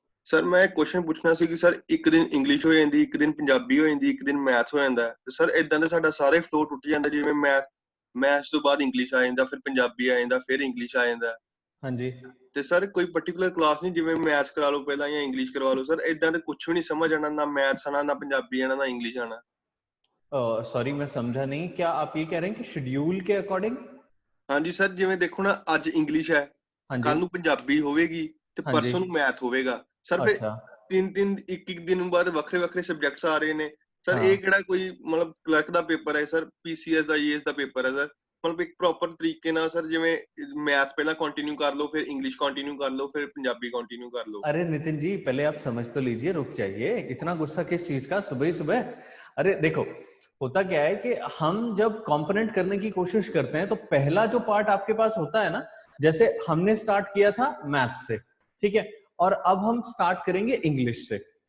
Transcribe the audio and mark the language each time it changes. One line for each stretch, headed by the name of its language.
Hindi: Sir मैं question
Punjabi: ਪੁੱਛਣਾ ਸੀ ਕਿ ਸਰ ਇੱਕ ਦਿਨ ਇੰਗਲਿਸ਼ ਹੋ ਜਾਂਦੀ, ਇੱਕ ਦਿਨ ਪੰਜਾਬੀ ਹੋ ਜਾਂਦੀ, ਇੱਕ ਦਿਨ ਮੈਥਸ ਹੋ ਜਾਂਦਾ ਤੇ ਸਰ ਇਦਾਂ ਦਾ ਸਾਡਾ ਸਾਰੇ ਫਲੋ ਟੁੱਟ ਜਾਂਦਾ, ਜਿਵੇਂ ਮੈਥਸ ਤੋਂ ਬਾਅਦ ਇੰਗਲਿਸ਼ ਆ ਜਾਂਦਾ, ਫਿਰ ਪੰਜਾਬੀ ਆ ਜਾਂਦਾ, ਫਿਰ ਇੰਗਲਿਸ਼ ਆ ਜਾਂਦਾ।
Hindi: हाँ जी।
Punjabi: ਤੇ ਸਰ ਕੋਈ ਪਾਰਟਿਕੂਲਰ ਕਲਾਸ ਨਹੀਂ, ਜਿਵੇਂ ਮੈਥਸ ਕਰਾ ਲਓ ਪਹਿਲਾਂ ਜਾਂ ਇੰਗਲਿਸ਼ ਕਰਵਾ ਲਓ ਸਰ, ਇਦਾਂ ਤੇ ਕੁਝ ਵੀ ਨਹੀਂ ਸਮਝ ਆਣਾ, ਨਾ ਮੈਥਸ ਆਣਾ, ਨਾ ਪੰਜਾਬੀ ਆਣਾ, ਨਾ ਇੰਗਲਿਸ਼ ਆਣਾ।
Hindi: सॉरी मैं समझा नहीं, क्या आप ये कह रहे हैं कि शेड्यूल के अकॉर्डिंग?
Punjabi: ਹਾਂਜੀ ਸਰ, ਜਿਵੇਂ ਦੇਖੋ ਨਾ ਅੱਜ ਇੰਗਲਿਸ਼ ਹੈ,
Hindi: हाँ जी।
Punjabi: ਕੱਲ ਨੂੰ ਪੰਜਾਬੀ ਹੋਵੇਗੀ ਤੇ
Hindi: हाँ जी।
Punjabi: ਪਰਸੋਂ ਨੂੰ ਮੈਥ ਹੋਵੇਗਾ ਸਰ। ਫਿਰ
Hindi: अच्छा।
Punjabi: ਤਿੰਨ ਇੱਕ ਇੱਕ ਦਿਨ ਬਾਅਦ ਵੱਖਰੇ ਵੱਖਰੇ ਸਬਜੈਕਟਸ ਆ ਰਹੇ ਨੇ ਸਰ। ਇਹ
Hindi: हाँ।
Punjabi: ਕਿਹੜਾ ਕੋਈ ਮਤਲਬ ਕਲਰਕ ਦਾ ਪੇਪਰ ਹੈ ਸਰ, ਪੀਸੀਐਸ ਦਾ ਈਐਸ ਦਾ ਪੇਪਰ ਹੈ ਸਰ। ਮਤਲਬ ਇੱਕ ਪ੍ਰੋਪਰ ਤਰੀਕੇ ਨਾਲ ਸਰ, ਜਿਵੇਂ ਮੈਥ ਪਹਿਲਾਂ ਕੰਟੀਨਿਊ ਕਰ ਲਓ, ਫਿਰ ਇੰਗਲਿਸ਼ ਕੰਟੀਨਿਊ ਕਰ ਲਓ, ਫਿਰ ਪੰਜਾਬੀ
Hindi: कंटिन्यू कर लो। अरे नितिन जी पहले आप समझ तो लीजिए, रुक जाइए, इतना गुस्सा किस चीज का सुबह ही सुबह? अरे देखो, होता क्या है कि हम जब कंपोनेंट करने की कोशिश करते हैं तो पहला जो पार्ट आपके पास होता है ना, जैसे हमने स्टार्ट किया था मैथ से, ठीक है, और अब हम स्टार्ट करेंगे इंग्लिश से।